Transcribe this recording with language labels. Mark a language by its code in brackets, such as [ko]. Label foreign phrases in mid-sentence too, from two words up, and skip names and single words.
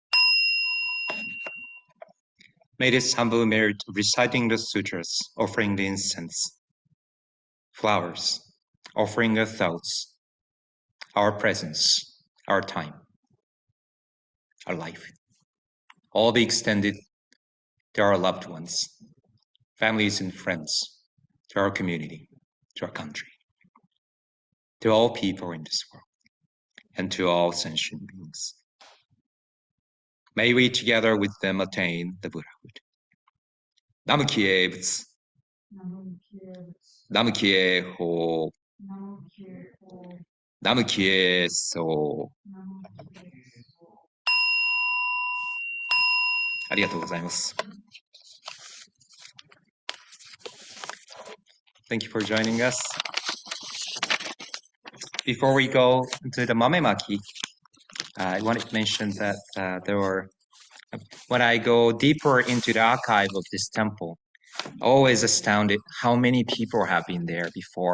[en] May this humble merit reciting the sutras, offering the incense, flowers, offering our thoughts, our presence, our time, our life, all be extended to our loved ones, families and friends, to our community, to our country, to all people in this world, and to all sentient beings. May we together with them attain the Buddhahood. [ja] 南無帰依仏。南無帰依法. 南無帰依僧. [en] ありがとうございます。Thank you for joining us. Before we go into the Mamemaki, I wanted to mention that when I go deeper into the archive of this temple, always astounded how many people have been there before.